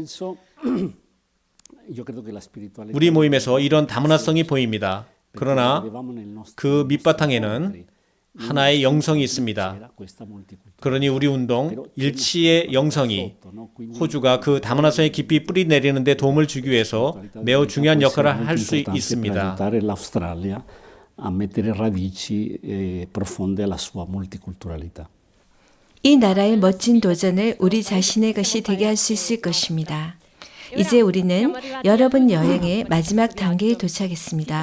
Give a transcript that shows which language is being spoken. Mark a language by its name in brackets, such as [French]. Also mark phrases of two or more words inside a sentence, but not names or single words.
[Korean] 우리 모임에서 이런 다문화성이 보입니다. 그러나 그 밑바탕에는 하나의 영성이 있습니다. 그러니 우리 운동 일치의 영성이 호주가 그 다문화성에 깊이 뿌리 내리는 데 도움을 주기 위해서 매우 중요한 역할을 할 수 있습니다. [Italian] a mettere radici profonde alla sua multiculturalità. [Korean] 이 나라의 멋진 도전을 우리 자신의 것이 되게 할 수 있을 것입니다. 이제 우리는 여러분 여행의 마지막 단계에 도착했습니다.